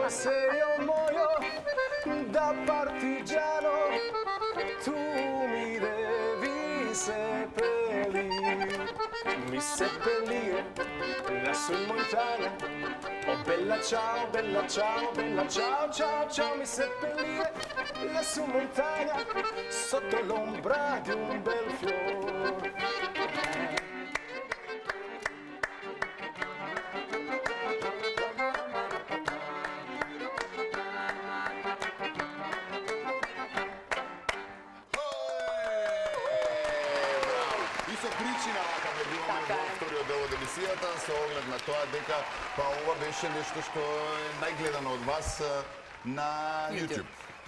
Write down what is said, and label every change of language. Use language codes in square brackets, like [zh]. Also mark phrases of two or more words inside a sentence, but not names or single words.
[it] E se io muoio da partigiano, tu mi devi seppellire, mi seppellire lassù in montagna. Oh bella ciao, bella ciao, bella ciao, ciao, ciao. Mi seppellire lassù in montagna, sotto l'ombra di un bel fiore. [mk] И со причина вака влегуваме во вториот дел од емисијата со оглед на тоа дека па ова беше нешто што е најгледано од вас на YouTube.